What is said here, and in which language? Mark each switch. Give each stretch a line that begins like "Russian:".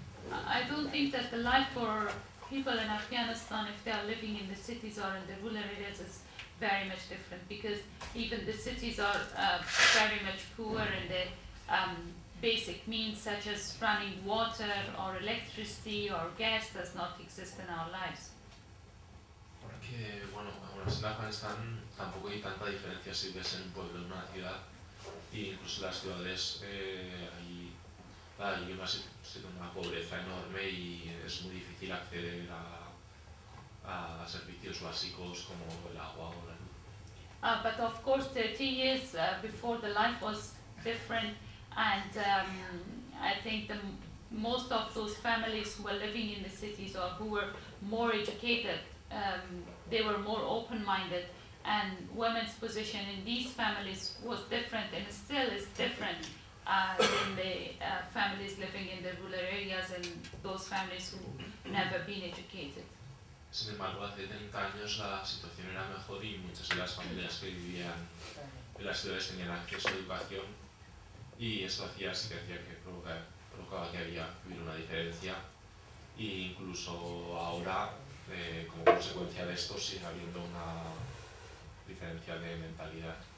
English: I don't think that the life for people in Afghanistan, if they are living in the cities or in the rural areas, is very much different. Because even the cities are very much poor in the basic means, such as running water or electricity or gas, does not exist in our lives.
Spanish: Porque bueno, en Afganistán tampoco hay tanta diferencia si ves en un pueblo o en una ciudad, y incluso las ciudades hay. Hay una pobreza enorme y es muy difícil acceder a servicios básicos como el agua o la luz.
English: But of course, 30 years before the life was different, and I think the most of those families who were living in the cities or who were more educated, they were more open-minded, and women's position in these families was different and still is different. Than the families living in the rural areas and those families who never been educated.
Spanish: Sin embargo, hace 30 años la situación era mejor y muchas de las familias que vivían en las ciudades tenían acceso a educación, y eso hacía sí que hacía que provocaba que había una diferencia, e incluso ahora, como consecuencia de esto, sigue habiendo una diferencia de mentalidad.